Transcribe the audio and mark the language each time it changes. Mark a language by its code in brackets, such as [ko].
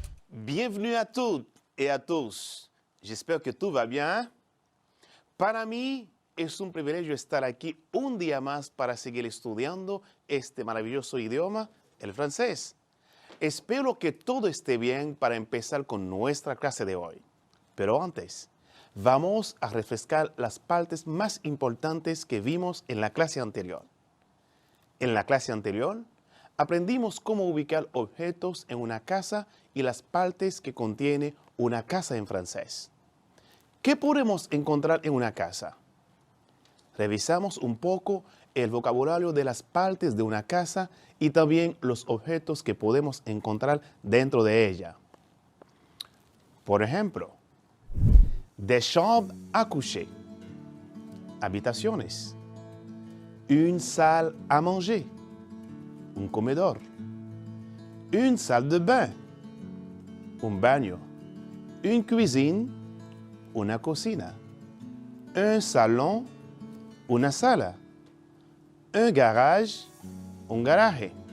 [fr] Bienvenue à toutes et à tous. J'espère que tout va bien. [es] Para mí es un privilegio estar aquí un día más para seguir estudiando este maravilloso idioma, el francés. Espero que todo esté bien para empezar con nuestra clase de hoy. Pero antes, vamos a refrescar las partes más importantes que vimos en la clase anterior. En la clase anterior, aprendimos cómo ubicar objetos en una casa y las partes que contiene una casa en francés. ¿Qué podemos encontrar en una casa? Revisamos un poco el vocabulario de las partes de una casa y también los objetos que podemos encontrar dentro de ella. Por ejemplo, [fr] des chambres à coucher, [es] habitaciones, [fr] une salle à manger, [es] un comedor, [fr] une salle de bain, [es] un baño, [fr] une cuisine, [es] una cocina, [fr] un salon, [es] una sala, [fr] un garage, [es] un garaje.